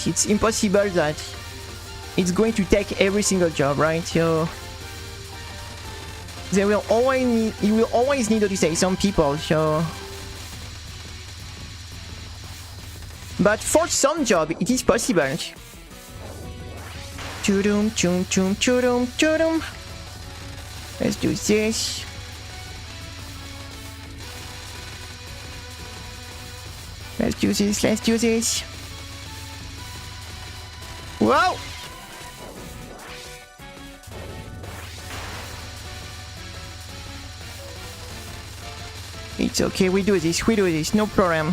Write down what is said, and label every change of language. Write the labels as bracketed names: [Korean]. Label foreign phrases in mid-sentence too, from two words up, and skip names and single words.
[English] It's impossible that it's going to take every single job, right? So you will always need to say some people, so but for some job it is possible. Chudum chum chum chudum chudum. Let's do this. Let's do this, let's do this. Whoa! It's okay, we do this, no problem.